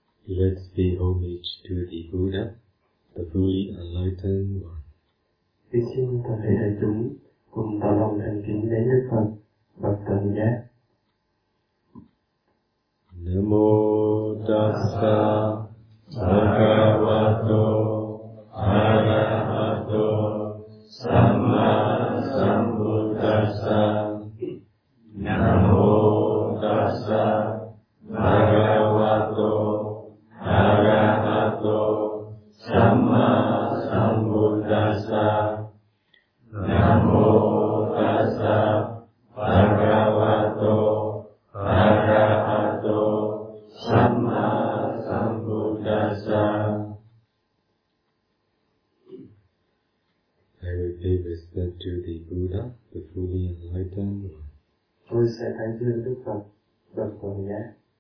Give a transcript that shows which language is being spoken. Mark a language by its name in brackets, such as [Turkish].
[English] Let's pay homage to the Buddha, the fully enlightened one. [Vietnamese] Kính xin toàn thể đại chúng cùng tỏ lòng thành kính đến Đức Phật, bậc tôn giác. [Pali] Namo Tassa Bhagavato Arahato Sammasambuddhassa. Namo Tassa Bhagavato Arahato Sammasambuddhassa. Namo Tassa Bhagavato Arahato Sammasambuddhassa. [English] I will pay respect to the Buddha, the fully enlightened one. [Vietnamese] Tôi sẽ thành tựu Đức Phật, bậc tôn giác.